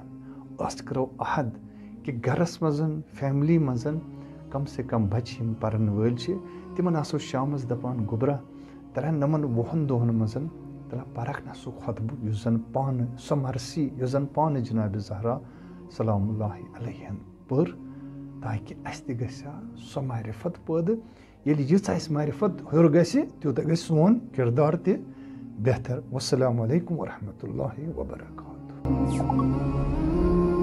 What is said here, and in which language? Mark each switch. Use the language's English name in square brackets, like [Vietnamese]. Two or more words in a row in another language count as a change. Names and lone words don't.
[Kashmiri] أسۍ کرو عہد کہ گرس منٛز، فیملی منٛز کم سے کم بچہِ یِم پرن وٲلۍ چھِ تِمن آسو شامس دپان گوٚبرا ترٛٮ۪ن 9 دۄہن منٛز ترٛا پرکھ نہ سُہ خۄطبہٕ یُس زن پانہٕ، سۄ مرثی یۄس زن پانہٕ جناب زہرا [Arabic] سلام اللہ علیہن [Kashmiri] پر تاکہ اس تہ گژھِ سۄ معرفت پٲدٕ ییٚلہِ ییٖژاہ اَسہِ معرفت ہیوٚر گژھِ تیوٗتاہ گژھِ سون کِردار تہِ بہتر. [Arabic] والسلام علیکم ورحمۃ اللہ وبرکاتہ.